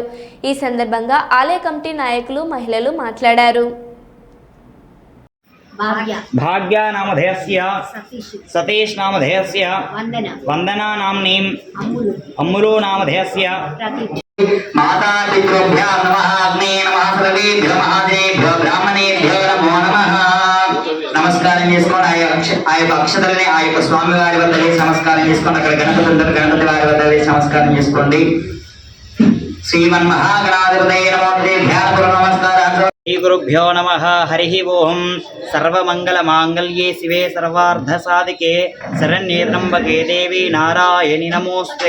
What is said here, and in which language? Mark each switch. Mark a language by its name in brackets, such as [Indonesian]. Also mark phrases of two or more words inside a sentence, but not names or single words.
[Telugu] ఈ సందర్భంగా ఆలయ కమిటీ నాయకులు మహిళలు మాట్లాడారు. [Sanskrit] भाग्या नामधेयस्य सतीश नामधेयस्य वंदना नाम्नीं अम्मुलो नामधेयस्य माता पितृभ्यः नमः अग्ने नमः सर्वेभ्यो महादेभ्यो ब्राह्मणेभ्यो नमो नमः [Telugu] నమస్కారం చేసుకోండి. ఆ యొక్క అక్షతలని ఆ యొక్క స్వామి వారి వద్ద వేసి నమస్కారం చేసుకోండి. అక్కడ గణపతి వారి వద్ద వేసి నమస్కారం చేసుకోండి. [Sanskrit] శ్రీమన్మహాగణాధిపతయే నమో నమస్కారం. శ్రీ గురుభ్యో నమః. హరి ఓం. సర్వమంగళ మాంగళ్యే శివే సర్వార్థ సాధికే శరణ్యే త్ర్యంబకే దేవి నారాయణి నమోస్తే.